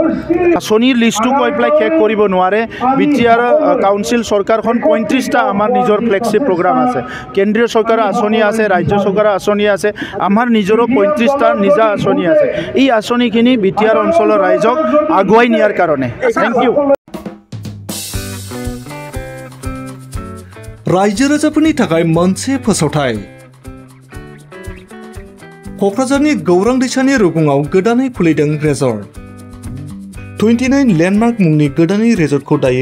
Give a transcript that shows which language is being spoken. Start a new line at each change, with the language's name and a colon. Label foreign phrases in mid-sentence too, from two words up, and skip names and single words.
Assamese: আঁচনিৰ লিষ্টটো কৈ পেলাই শেষ কৰিব নোৱাৰে বিটিআৰ কাউন্সিল চৰকাৰখন 35টা আমাৰ নিজৰ
English: flagship program
Assamese: আছে কেন্দ্ৰীয় চৰকাৰৰ আঁচনি আছে ৰাজ্য চৰকাৰৰ আঁচনি আছে আমাৰ নিজৰো 35টা নিজা আঁচনি আছে এই আঁচনিখিনি বিটিআৰ অঞ্চলৰ ৰাইজক আগুৱাই নিয়াৰ কাৰণে
English: thank you
Bodo: रायजो राजाफोरनि थाखाय मोनसे फोसावथाय क'क्राझारनि गौरां दैसानि रुगुङाव गोदानै खुलिदों रेजर्ट 29 लेन्डमार्क मुंनि गोदानै रेजर्टखौ दायो